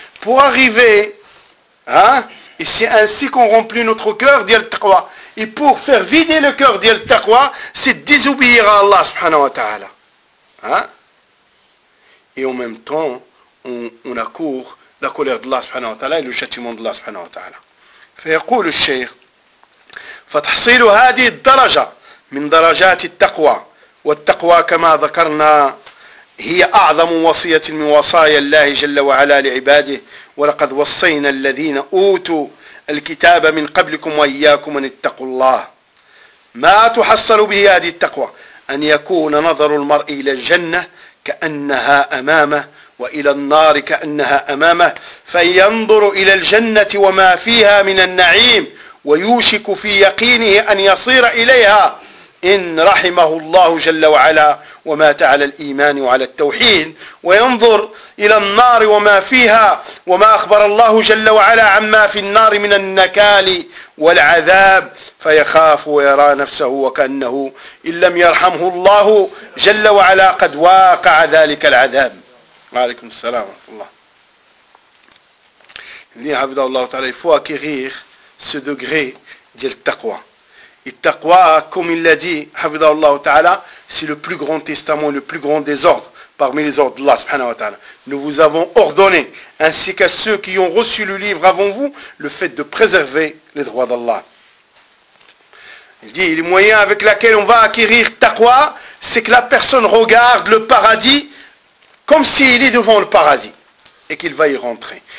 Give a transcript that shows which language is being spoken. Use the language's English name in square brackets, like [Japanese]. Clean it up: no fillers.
[French] Pour arriver, hein, et c'est ainsi qu'on remplit notre cœur d'Al Taqwa. Et pour faire vider le cœur d'Al Taqwa, c'est désobéir à Allah subhanahu wa ta'ala. Hein? Et en même temps, on accourt la colère d'Allah subhanahu wa ta'ala et le châtiment d'Allah subhanahu wa ta'ala. [Arabic] Fayaqul le shaykh, fatahsilu hadi daraja min darajati taqwa, wa taqwa kama dhakarna, هي أعظم وصية من وصايا الله جل وعلا لعباده ولقد وصينا الذين أوتوا الكتاب من قبلكم وإياكم أن اتقوا الله ما تحصل به هذه التقوى أن يكون نظر المرء إلى الجنة كأنها أمامه وإلى النار كأنها أمامه فينظر إلى الجنة وما فيها من النعيم ويوشك في يقينه أن يصير إليها إن رحمه الله جل وعلا ومات على الإيمان وعلى التوحيد وينظر إلى النار وما فيها وما أخبر الله جل وعلا عما في النار من النكال والعذاب فيخاف ويرى نفسه وكأنه إن لم يرحمه الله جل وعلا قد واقع ذلك العذاب. وعليكم السلام ورحمة الله. [French] ليه عبد الله تعالى il faut acquérir ce degré de taqwa. Et taqwa, comme il l'a dit, Hafidhahullah Ta'ala, c'est le plus grand testament, le plus grand désordre parmi les ordres d'Allah subhanahu wa ta'ala. Nous vous avons ordonné, ainsi qu'à ceux qui ont reçu le livre avant vous, le fait de préserver les droits d'Allah. Il dit, les moyens avec lesquels on va acquérir taqwa, c'est que la personne regarde le paradis comme s'il est devant le paradis et qu'il va y rentrer.